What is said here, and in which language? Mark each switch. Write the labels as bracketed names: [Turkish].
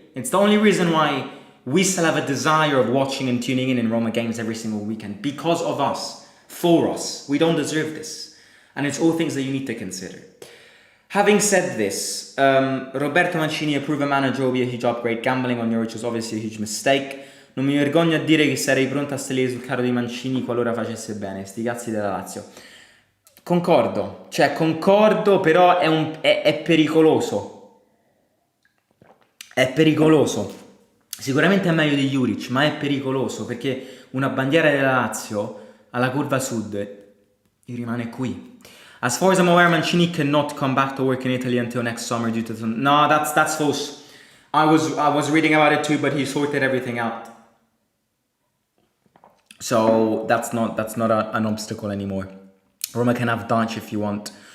[English] It's the only reason why we still have a desire of watching and tuning in Roma games every single weekend, because of us, for us. We don't deserve this. And it's all things that you need to consider. Having said this, Roberto Mancini, a proven manager, will be a huge upgrade. Gambling on Juric was obviously a huge mistake. [Italian] Non mi vergogno a dire che sarei pronto a salire sul carro di Mancini qualora facesse bene. Sti cazzi della Lazio. Concordo, però è pericoloso. È pericoloso. Sicuramente è meglio di Juric, ma è pericoloso perché una bandiera della Lazio alla Curva Sud rimane qui. [English] As far as I'm aware, Mancini cannot come back to work in Italy until next summer due to some... No, that's false. I was reading about it too, but he sorted everything out. So that's not an obstacle anymore. Roma can have Danch if you want.